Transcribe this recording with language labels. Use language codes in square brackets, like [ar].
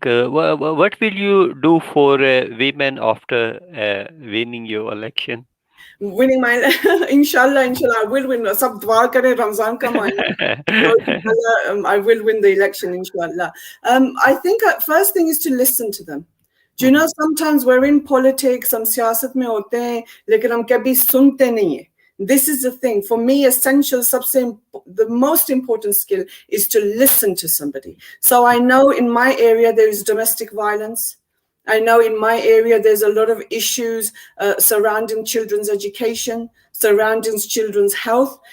[en] What will you do for women after winning your election? Winning my inshallah I will win. [hi] Sab dua kare Ramzan ka mahina. [en] So inshallah, I will win the election inshallah. I think first thing is to listen to them. Do you know sometimes we're in politics, [hi] हम सियासत में होते हैं, लेकिन हम कभी सुनते नहीं हैं. [en] This is the thing for me. Essential, the most important skill is to listen to somebody. So I know in my area there is domestic violence. I know in my area there's a lot of issues surrounding children's education, surrounding children's health.